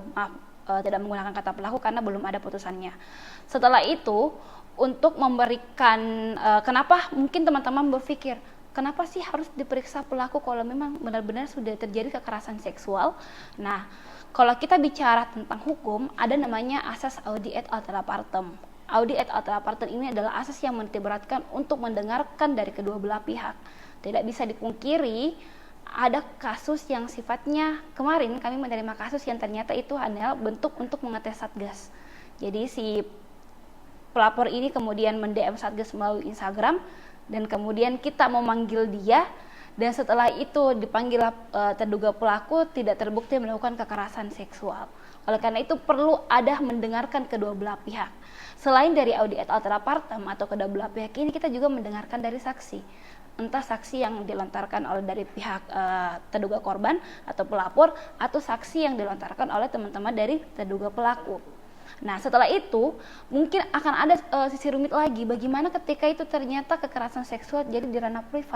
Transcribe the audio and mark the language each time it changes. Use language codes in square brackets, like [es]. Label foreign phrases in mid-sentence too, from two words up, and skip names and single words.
[id] Tidak menggunakan kata pelaku karena belum ada putusannya. Setelah itu, untuk memberikan kenapa mungkin teman-teman berpikir, kenapa sih harus diperiksa pelaku kalau memang benar-benar sudah terjadi kekerasan seksual? Nah, kalau kita bicara tentang hukum, ada namanya asas [la] audi et altera partem. Audi et altera partem [id] ini adalah asas yang menitikberatkan untuk mendengarkan dari kedua belah pihak. Tidak bisa dipungkiri ada kasus yang sifatnya, kemarin kami menerima kasus yang ternyata itu adalah bentuk untuk mengetes Satgas. Jadi si pelapor ini kemudian mend-DM Satgas melalui Instagram, dan kemudian kita memanggil dia, dan setelah itu dipanggil terduga pelaku tidak terbukti melakukan kekerasan seksual. Oleh karena itu perlu ada mendengarkan kedua belah pihak. Selain dari [la] audi et altera partem [id] atau kedua belah pihak ini, kita juga mendengarkan dari saksi. Entah saksi yang dilontarkan oleh dari pihak terduga korban atau pelapor, atau saksi yang dilontarkan oleh teman-teman dari terduga pelaku. Nah, setelah itu mungkin akan ada sisi rumit lagi, bagaimana ketika itu ternyata kekerasan seksual jadi di ranah privat.